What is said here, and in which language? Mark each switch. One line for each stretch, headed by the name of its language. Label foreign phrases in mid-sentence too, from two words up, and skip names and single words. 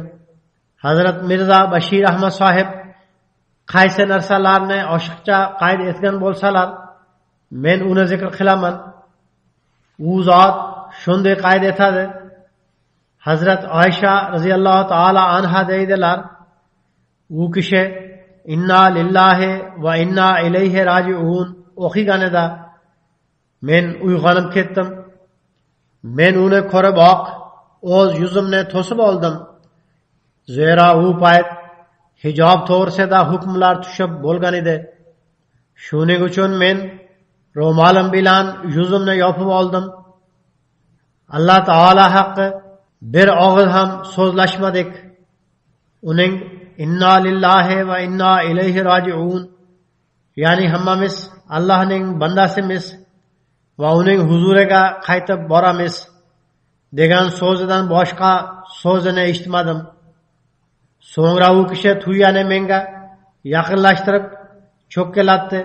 Uzbek: Hazrat Mirza Bashir Ahmad sohib qaysi narsalarni oshiqcha qayd etgan bo'lsalar, men uni zikr qilaman. U zot shunday qayd etadi. Hazrat Oysha
Arabic: رضي الله تعالى عنها
Uzbek: deydilar, u kishi
Arabic: إنا لله وإنا إليه راجعون
Uzbek: o'qiganida men uyg'onib ketdim. Men uni ko'riboq o'z yuzimni to'sib oldim. Zero u payt hijob to'g'risida hukmlar tushib bo'lgan edi. Shuning uchun men ro'molim bilan yuzimni yopib oldim. Alloh taolo haqqi bir og'iz ham so'zlashmadik.
Arabic: Uning إنا لله وإنا إليه راجعون,
Uzbek: ya'ni hammamiz Allohning bandasimiz va uning huzuriga qaytib boramiz degan so'zidan boshqa so'zini eshitmadim. So'ngra u kishi tuyani menga yaqinlashtirib cho'kkalatdi.